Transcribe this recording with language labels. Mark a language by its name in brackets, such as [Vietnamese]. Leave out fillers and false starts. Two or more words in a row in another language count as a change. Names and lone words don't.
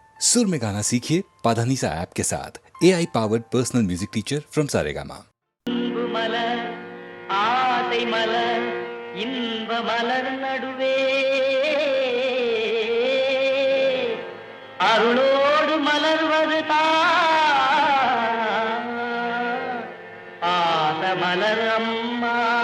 [Hindi] सुर में गाना सीखिए पाधानीसा ऐप के साथ [English] AI powered personal music teacher from [Hindi] सारेगामा। [Tamil] மலர் ஆசை மலர் இன்ப மலர் நடுவே அருளோடு மலர்வது பாச மலர் அம்மா.